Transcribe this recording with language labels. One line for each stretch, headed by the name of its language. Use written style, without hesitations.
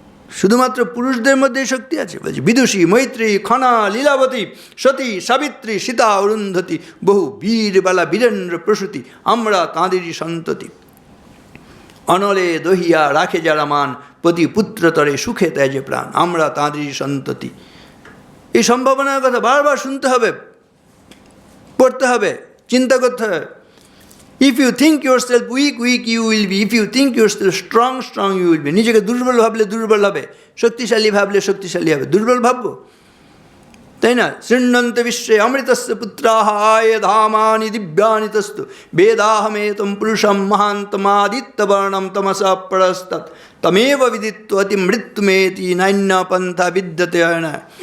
Bangla: শুধুমাত্র পুরুষদের মধ্যে শক্তি আছে। বলছি বিদুষী, মৈত্রী, খনা, লীলাবতী, সতী, সাবিত্রী, সীতা, অরুন্ধতী, বহু বীরবালা, বীরেন্দ্র প্রসূতি, আমরা তাঁদেরই সন্ততি। অনলে দহিয়া রাখে যারা মান, পতি পুত্রতরে সুখে ত্যাজে প্রাণ, আমরা তাঁদেরই সন্ততি। এই সম্ভাবনার কথা বারবার শুনতে হবে, পড়তে হবে, চিন্তা করতে হবে।
English: If you think yourself weak, weak you will be. If you think yourself strong, strong you will be.
Bangla: নিজেকে দুর্বল ভাবলে দুর্বল হবে, শক্তিশালী ভাবলে শক্তিশালী হবে। দুর্বল ভাববো, তাই না?
Sanskrit: শৃণ্বন্তে বিশ্বে অমৃতস্য পুত্রাহ আয়ে ধামানি দিব্যানি তস্তু বেদাহমেতম পুরুষম মহান্তমাদিত্যবর্ণম তমসা পরস্তৎ তমেব বিদিত্বতি মৃত্যুমেতি নান্য পন্থা বিদ্যতে না।